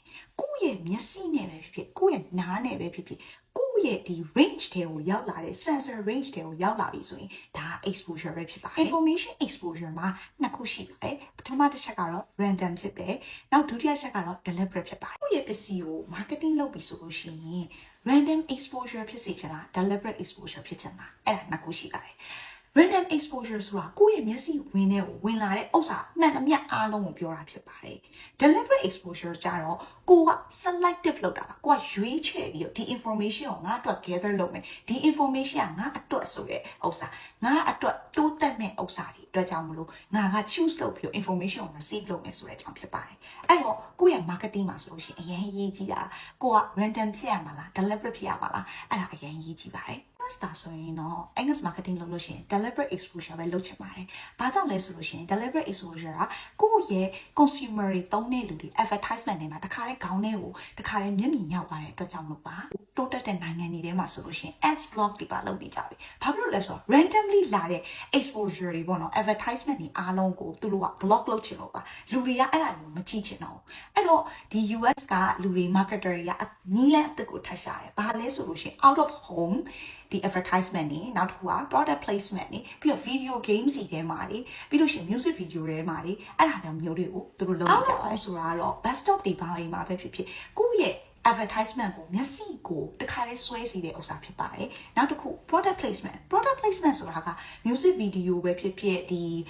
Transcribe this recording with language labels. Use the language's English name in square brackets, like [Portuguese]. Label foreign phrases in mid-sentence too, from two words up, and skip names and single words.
[Burmese] ကိုယ့်ရဲ့မျက်စိနဲ့ပဲဖြစ်ဖြစ်ကိုယ့်ရဲ့နားနဲ့ပဲဖြစ်ဖြစ်ကိုယ့်ရဲ့ဒီ range တွေကိုရောက်လာတဲ့ [English] sensor range [Burmese] တွေကိုရောက်လာပြီဆို ရင်ဒါ exposure ပဲဖြစ်ပါတယ် [English] information exposure [Burmese] မှာနှစ်ခုရှိပါတယ်ပထမတစ်ချက်ကတော့ random ဖြစ်တယ်နောက်ဒုတိယချက်ကတော့ deliberate ဖြစ်ပါတယ်ကိုယ့်ရဲ့ပစ္စည်းကို marketing လုပ်ပြီဆိုလို့ရှိရင် [English] random exposure [Burmese] ဖြစ်စေချင်လား [English] deliberate exposure [Burmese] ဖြစ်ချင်လားအဲ့ဒါနှစ်ခုရှိပါတယ် [English] random exposure [Burmese] ဆိုတာကိုယ့်ရဲ့မျက်စိဝင်လာတဲ့ဥစ္စာမှန်သမျှအားလုံးကိုပြောတာဖြစ်ပါတယ် [English] deliberate exposure [Burmese] ကြတော့ကိုက selective လုပ်တာပါကိုကရွေးချယ်ပြီးတော့ဒီ information ကို ငါအတွက် gather လုပ်မယ်ဒီ information ကငါအတွက်ဆိုတဲ့ဥစ္စာငါအတွက်တိုးတက်မဲ့ဥစ္စာတွေအတွက်ကြောင့်မလို့ငါက choose လုပ်ပြီးတော့ information ကို receive လုပ်မယ်ဆိုတဲ့အကြောင်းဖြစ်ပါတယ်အဲ့တော့ကိုယ့်ရဲ့ marketing မှာဆိုလို့ရှိရင်အရင်ရေးကြည့်တာကိုက random ဖြစ်ရမှာလား deliberate ဖြစ်ရမှာလားအဲ့ဒါအရင်ရေးကြ ည့်ပါတယ်Master ဆိုရင်တော့ Agnes marketing လုပ်လို့ရှိရင် [English] deliberate exposure [Burmese] ပဲလုပ်ချင်ပါတယ်။ဘာကြောင့်လဲဆိုလို့ရှိရင် [English] deliberate exposure [Burmese] ကကိုယ့်ရဲ့ consumer တွေသုံးတဲ့လူတွေ advertisement တွေမှာတခါတည်းခေါင်းထဲကိုတခါတည်းမျက်မြင်ရောက်သွား တဲ့အတွက်ကြောင့်လို့ပါ။တိုးတက်တဲ့နိုင်ငံတွေထဲမှာဆိုလို့ရှိရင် [English] ads block [Burmese] တွေပါလုပ်နေကြပြီ။ဘာဖြစ်လို့လဲဆိုတော့ randomly လာတဲ့ exposure တွေပေါ့နော် advertisement တွေအားလုံးကိုသူတို့က block လုပ်ချင်လို့ပါ။လူတွေကအဲ့ဒါတွေကိုမကြည့်ချင်တော့ဘူး။အဲ့တော့ဒီ US ကလူတွေ marketer တွေကနီးလန်းအသစ်ကိုထပ်ရှာတယ်။ဘာလဲဆိုလို့ရှိရင် [English] out of home [Burmese] ဒီ advertisement တွေနောက်တစ်ခုက [English] product placement [Burmese] တွေပြီးတော့ [English] video games [Burmese] တွေထဲမှာတွေပြီးလို့ရှိရင် [English] music video [Burmese] တွေထဲမှာတွေအဲ့ဒါမျိုးတွေကိုသူတို့လုပ်ကြတယ်ဆိုတာတော့ [English] bus stop [Burmese] တွေဘာတွေမှာပဲဖြစ်ဖြစ်ကိုယ့်ရဲ့ advertisement ကိုမျက်စိကိုတခါလေးဆွဲစီတဲ့ဥစ္စာဖြစ်ပါတယ်နောက်တစ်ခု [English] product placement [Burmese] ဆိုတာက [English] music video [Burmese] ပဲဖြစ်ဖြစ်ဒီ